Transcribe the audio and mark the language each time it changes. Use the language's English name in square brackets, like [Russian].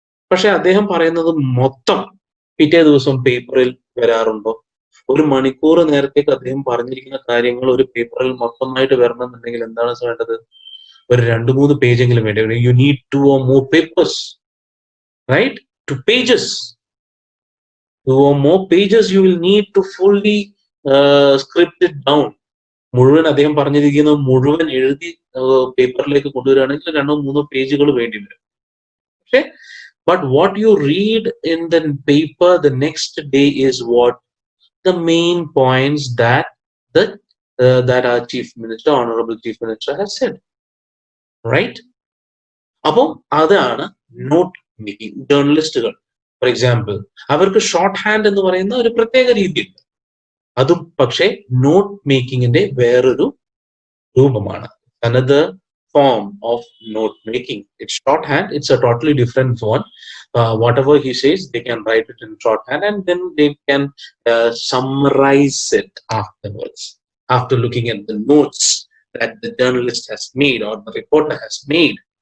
[Malayalam] പക്ഷെ അദ്ദേഹം പറയുന്നത് മൊത്തം പിറ്റേ ദിവസം പേപ്പറിൽ വരാറുണ്ടോ? 1 മണിക്കൂർ നേരത്തേക്ക് അദ്ദേഹം പറഞ്ഞിരിക്കുന്ന കാര്യങ്ങൾ ഒരു പേപ്പറിൽ മൊത്തമായിട്ട് വരണമെന്നുണ്ടെങ്കിൽ എന്താണ് വേണ്ടത്? ഒരു 2-3 പേജെങ്കിലും വേണ്ടി വരും. [English] You need 2 or more papers, right? 2 pages. 2 or more pages you will need to fully script it down. [Malayalam] മുഴുവൻ അദ്ദേഹം പറഞ്ഞിരിക്കുന്നത് മുഴുവൻ എഴുതി പേപ്പറിലേക്ക് കൊണ്ടുവരികയാണെങ്കിൽ 2-3 പേജുകൾ വേണ്ടി വരും. പക്ഷെ [English] but what you read in the paper the next day is what the main points that our chief minister, honorable chief minister has said, right? [Malayalam] അപ്പോൾ അതാണ് നോട്ട് മേക്കിംഗ്. ജേർണലിസ്റ്റുകൾ ഫോർ എക്സാമ്പിൾ, അവർക്ക് ഷോർട്ട് ഹാൻഡ് എന്ന് പറയുന്ന ഒരു പ്രത്യേക രീതിയുണ്ട്. അതും പക്ഷേ നോട്ട് മേക്കിങ്ങിന്റെ വേറൊരു രൂപമാണ്. [English] Another form of note making. It's shorthand. It's a totally different one. Whatever he says, they can write it in shorthand and then they can summarize it afterwards, after looking at the notes that the journalist has made or the reporter has made.